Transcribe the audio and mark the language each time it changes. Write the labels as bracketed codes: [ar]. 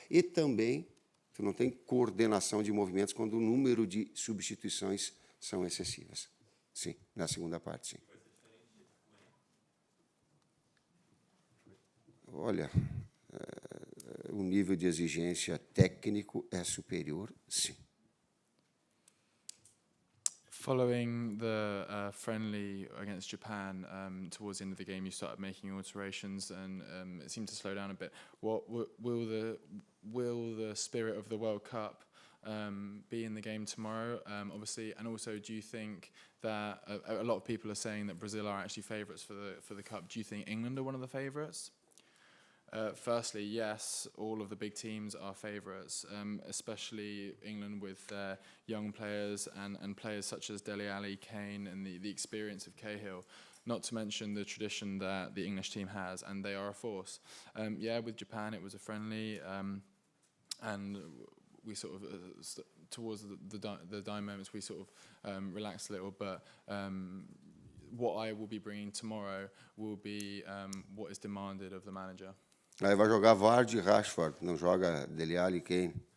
[pt] E também, tu não tem coordenação de movimentos quando o número de substituições são excessivas. Sim, na segunda parte, sim. Olha, o nível de exigência técnico é superior, sim. [en] Following the friendly against Japan, towards the end of the game, you started making alterations, and it seemed to slow down a bit. What will the spirit of the World Cup be in the game tomorrow? Obviously, and also, do you think that a lot of people are saying that Brazil are actually favourites for the cup? Do you think England are one of the favourites? Firstly, yes, all of the big teams are favourites, especially England with their young players and players such as Dele Alli, Kane, and the experience of Cahill, not to mention the tradition that the English team has, and they are a force. Yeah, with Japan it was a friendly, and we sort of, towards the dying moments, we sort of relaxed a little, but what I will be bringing tomorrow will be what is demanded of the manager. [pt] Aí vai jogar Vardy e Rashford, não joga Dele Alli e Kane.